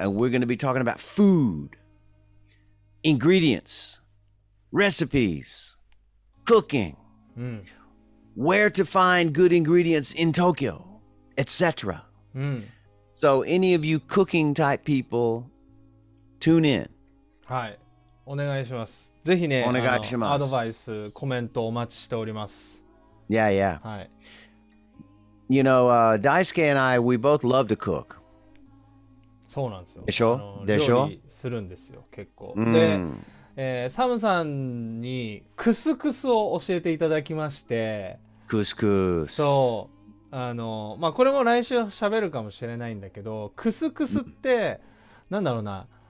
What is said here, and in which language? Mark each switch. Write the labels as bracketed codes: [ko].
[en] And we're going to be talking about food, ingredients, recipes, cooking, where to find good ingredients in Tokyo, etc. So any of you cooking type people, tune in. [ja] はい。お願いします。ぜひね、お願いします。アドバイス、コメントお待ちしております。 [en] Yeah. [ja] はい。 [en] You know, Daisuke and I, we both love to cook. [ja] そうなんですよ。でしょ料理するんですよ、結構。で、サムさんにクスクスを教えていただきまして。クスクス。そう。まあこれも来週喋るかもしれないんだけど、クスクスって、なんだろうな。